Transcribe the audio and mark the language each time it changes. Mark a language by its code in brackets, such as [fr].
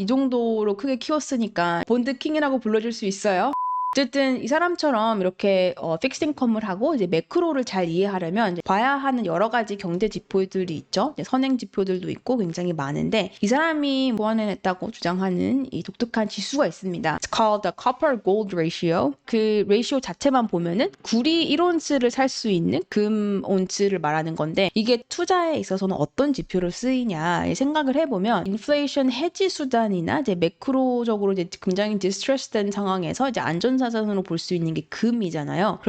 [ko] 이 정도로 크게 키웠으니까 본드 킹이라고 불러줄 수 있어요. 어쨌든 이 사람처럼 이렇게 픽스 인컴을 하고 이제 매크로를 잘 이해하려면 이제 봐야 하는 여러 가지 경제 지표들이 있죠. 이제 선행 지표들도 있고 굉장히 많은데, 이 사람이 보완해냈다고 주장하는 이 독특한 지수가 있습니다. [en] It's called the copper gold ratio. [ko] 그 레이시오 자체만 보면은 구리 1온스를 살 수 있는 금 온스를 말하는 건데, 이게 투자에 있어서는 어떤 지표로 쓰이냐 생각을 해보면, 인플레이션 해지 수단이나 이제 매크로적으로 이제 굉장히 디스트레스된 상황에서 이제 안전자산으로 볼 수 있는 게 금이잖아요.